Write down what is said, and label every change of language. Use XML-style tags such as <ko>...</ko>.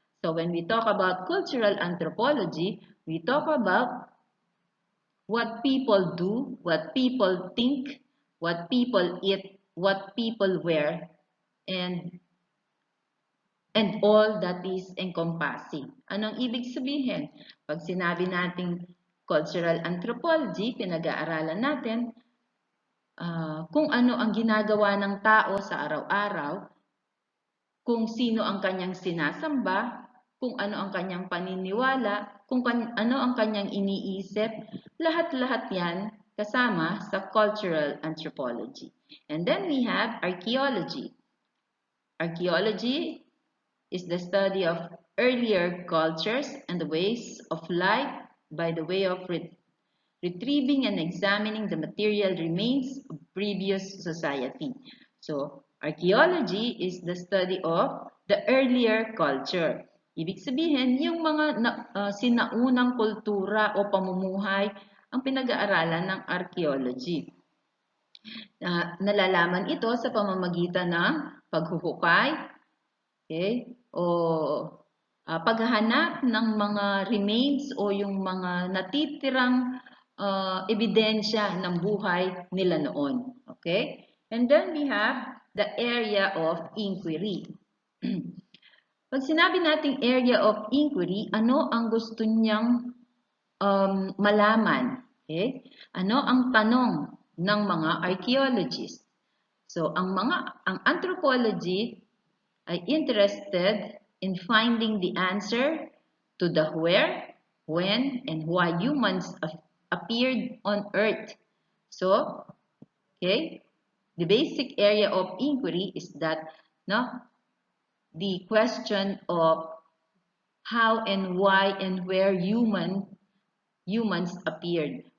<en>So when we talk about cultural anthropology, we talk about what people do, what people think, what people eat, what people wear, and all that is encompassing.</en> <tl>Anong ibig sabihin? Pag sinabi nating cultural anthropology, pinag-aaralan natin kung ano ang ginagawa ng tao sa araw-araw, kung sino ang kanyang sinasamba, kung ano ang kanyang paniniwala, kung ano ang kanyang iniisip, lahat-lahat yan kasama sa cultural anthropology.</tl> <en>And then we have archaeology. Archaeology is the study of earlier cultures and the ways of life by the way of retrieving and examining the material remains of previous society. So, archaeology is the study of the earlier culture.</en> <tl>Ibig sabihin, yung mga sinaunang kultura o pamumuhay ang pinag-aaralan ng archaeology. Nalalaman ito sa pamamagitan ng paghuhukay, okay, o paghahanap ng mga remains o yung mga natitirang ebidensya ng buhay nila noon.</tl> <en>Okay? And then we have the area of inquiry.</en> <tl>Pag sinabi nating area of inquiry, ano ang gusto niyang malaman? Okay? Ano ang tanong ng mga archaeologists?</tl> <en>So,</en> <tl>ang anthropology ay</tl> <en>interested in finding the answer to the where, when, and why humans appeared on Earth. So, okay, the basic area of inquiry is that the question of how and why and where humans appeared.</en>